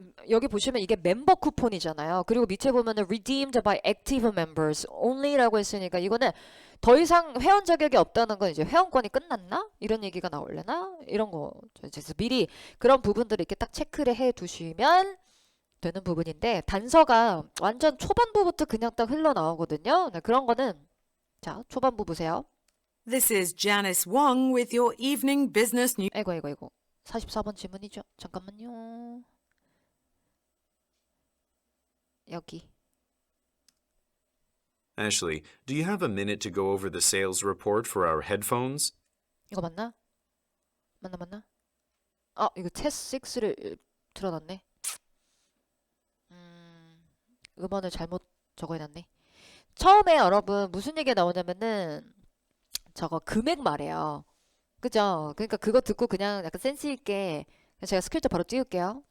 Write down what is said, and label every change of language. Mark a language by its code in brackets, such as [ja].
[ko] 여기 보시면 이게 멤버 쿠폰이잖아요. 그리고 밑에 보면은 [en] redeemed by active members only [ko] 라고 했으니까 이거는 더 이상 회원 자격이 없다는 건 이제 회원권이 끝났나? 이런 얘기가 나올려나? 이런 거. 그래서 미리 그런 부분들을 이렇게 딱 체크를 해 두시면 되는 부분인데 단서가 완전 초반부부터 그냥 딱 흘러나오거든요. 네, 그런 거는 자, 초반부 보세요. [en] This is Janice Wong with your evening business news. [ko] 아이고. 44번 질문이죠. 잠깐만요. 여기. [en] Ashley, do you have a minute to go over the sales report for our headphones? [ko] 이거 맞나? 맞나? 이거 테스트 6를 틀어놨네. 음원을 잘못 적어놨네. 처음에 여러분 무슨 얘기가 나오냐면은 저거 금액 말이에요. 그죠? 그러니까 그거 듣고 그냥 약간 센스 있게 제가 스크립트 바로 띄울게요.